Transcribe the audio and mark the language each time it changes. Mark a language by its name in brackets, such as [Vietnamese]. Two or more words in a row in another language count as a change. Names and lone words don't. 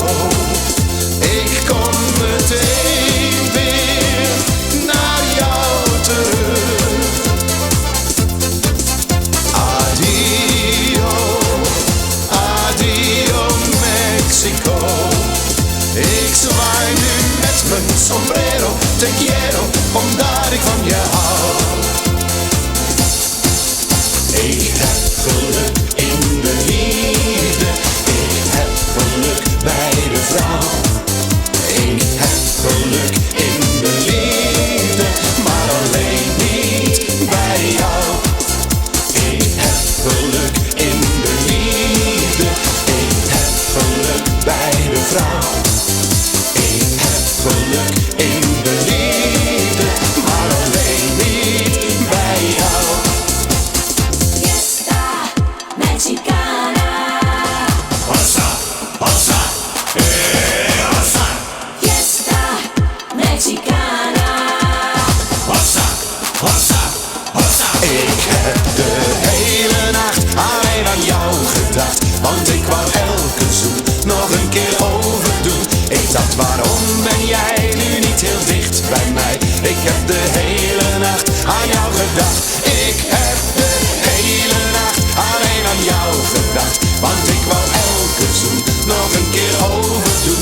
[Dutch] Ik kom meteen weer naar jou terug. [Spanish] Adio Mexico. [Dutch] Ik zwaai nu met mijn sombrero, [Spanish] te quiero, [Dutch] omdat ik van je hou. Ik heb geluk in de liefde, ik heb geluk bij de vrouw. Ik heb geluk in de liefde, maar alleen niet bij jou. Ik heb geluk in de liefde, ik heb geluk bij de vrouw. Ik heb geluk in de liefde, maar alleen niet bij jou. [Spanish] Fiesta Mexicana. Ossa, ossa, ossa. Fiesta Mexicana. Ossa, ossa, ossa. [Dutch] Ik heb de hele nacht alleen aan jou gedacht, want ik wou elke zoen nog een keer overdoen. Ik dacht, waarom ben jij nu niet heel dicht bij mij? Ik heb de hele nacht aan jou gedacht. Ik heb de hele nacht alleen aan jou gedacht, want ik wou elke zoen nog een keer overdoen.